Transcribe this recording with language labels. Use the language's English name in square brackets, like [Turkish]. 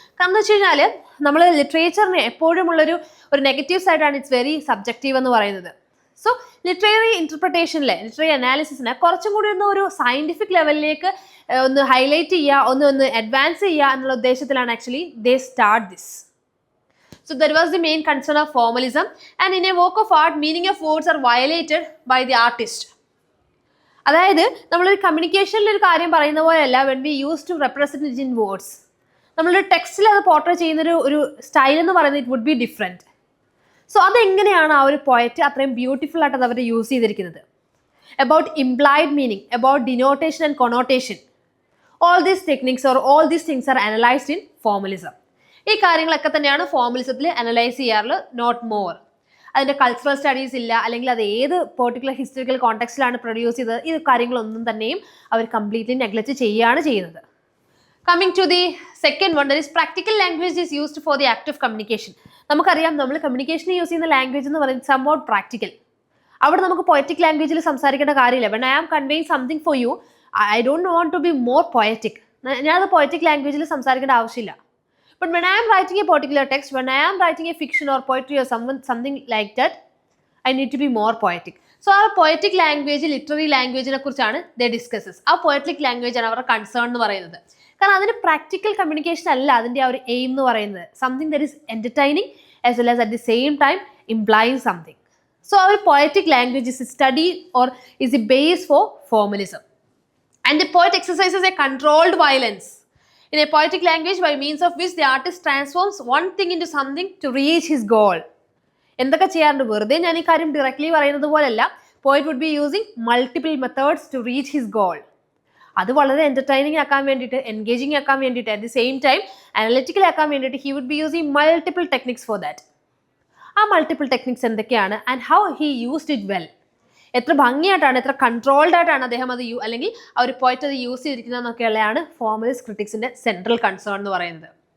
[Malayalam] കാരണം എന്ന് വെച്ച് കഴിഞ്ഞാൽ നമ്മൾ ലിറ്ററേച്ചറിന് എപ്പോഴും ഉള്ളൊരു നെഗറ്റീവ് സൈഡാണ് [English] it's very subjective [Malayalam] എന്ന് പറയുന്നത്. സോ ലിറ്റററി ഇന്റർപ്രിട്ടേഷനിലെ ലിറ്റററി അനാലിസിസിനെ കുറച്ചും കൂടി ഒരു സയന്റിഫിക് ലെവലിലേക്ക് ഒന്ന് ഹൈലൈറ്റ് ചെയ്യുക, ഒന്ന് അഡ്വാൻസ് ചെയ്യുക എന്നുള്ള ഉദ്ദേശത്തിലാണ് actually [English] They start this. So that was the main concern of formalism. And in a work of art, meaning of words are violated by the artist. [Malayalam] അതായത് നമ്മളൊരു കമ്മ്യൂണിക്കേഷനിൽ ഒരു കാര്യം പറയുന്ന പോലെയല്ല [English] When we use to represent it in words. [Malayalam] നമ്മളൊരു ടെക്സ്റ്റിൽ അത് portray ചെയ്യുന്ന ഒരു സ്റ്റൈൽ എന്ന് പറയുന്നത് [English] It would be different. [Malayalam] So അതെങ്ങനെയാണ് ആ ഒരു പോയറ്റ് അത്രയും ബ്യൂട്ടിഫുൾ ആയിട്ട് അത് അവർ യൂസ് ചെയ്തിരിക്കുന്നത്. [English] About implied meaning, about denotation and connotation. All these techniques or all these things are analyzed in formalism. [Malayalam] ഈ കാര്യങ്ങളൊക്കെ തന്നെയാണ് ഫോർമലിസത്തിൽ അനലൈസ് ചെയ്യാറുള്ളത്, [English] Not more. [Malayalam] അതിൻ്റെ കൾച്ചറൽ സ്റ്റഡീസ് ഇല്ല, അല്ലെങ്കിൽ അത് ഏത് പെർട്ടിക്കുലർ ഹിസ്റ്ററിക്കൽ കോണ്ടെക്സ്റ്റിലാണ് പ്രൊഡ്യൂസ് ചെയ്തത്, ഈ കാര്യങ്ങളൊന്നും തന്നെയും അവർ കംപ്ലീറ്റ്ലി നെഗ്ലക്റ്റ് ചെയ്യുകയാണ് ചെയ്യുന്നത്. [English] Coming to the second one, that is practical language is used for the act of communication. [Malayalam] നമുക്കറിയാം നമ്മൾ കമ്മ്യൂണിക്കേഷന് യൂസ് ചെയ്യുന്ന ലാംഗ്വേജ് എന്ന് പറയുന്നത് [English] Somewhat practical. [Malayalam] അവിടെ നമുക്ക് പൊയറ്റിക് ലാംഗ്വേജിൽ സംസാരിക്കേണ്ട കാര്യമില്ല. [English] When I am conveying something for you, I don't want to be more poetic. [Malayalam] ഞാനത് പൊയറ്റിക് ലാംഗ്വേജിൽ സംസാരിക്കേണ്ട ആവശ്യമില്ല. [English] But when I am writing a particular text, when I am writing a fiction or poetry or something like that, I need to be more poetic. So our poetic language, literary language [Malayalam] നെ കുറിച്ചാണ് [English] they discusses. [Malayalam] ആ poetic language ആണ് അവരുടെ concern എന്ന് പറയുന്നത്. കാരണം അതിന് practical communication അല്ല അതിൻ്റെ ആ ഒരു എയിം എന്ന് പറയുന്നത്. [English] Something that is entertaining as well as at the same time implying something. So our poetic language is a study or is a base for formalism. And the poet exercises a controlled violence in a poetic language by means of which the artist transforms one thing into something to reach his goal. [Malayalam] എന്തൊക്കെ ചെയ്യാറുണ്ട്? വെറുതെ ഞാൻ ഈ കാര്യം directly പറയുന്നത് പോലെയല്ല. [English] Poet would be using multiple methods to reach his goal. [Malayalam] അത് വളരെ എൻ്റർടൈനിങ് ആക്കാൻ വേണ്ടിയിട്ട്, എൻഗേജിങ് ആക്കാൻ വേണ്ടിയിട്ട്, [English] at the same time [Malayalam] analytical ആക്കാൻ വേണ്ടിയിട്ട് [English] He would be using multiple techniques for that. [Malayalam] ആ മൾട്ടിപ്പിൾ ടെക്നിക്സ് എന്തൊക്കെയാണ് [English] and how he used it well, [Malayalam] എത്ര ഭംഗിയായിട്ടാണ്, എത്ര കൺട്രോൾഡ് ആയിട്ടാണ് അദ്ദേഹം അത് അല്ലെങ്കിൽ ആ ഒരു പോയിറ്റ് അത് യൂസ് ചെയ്തിരിക്കുന്നതെന്നൊക്കെയുള്ളതാണ് ഫോർമലിസ്റ്റ് ക്രിറ്റിക്സിൻ്റെ സെൻട്രൽ കൺസേൺ എന്ന് പറയുന്നത്.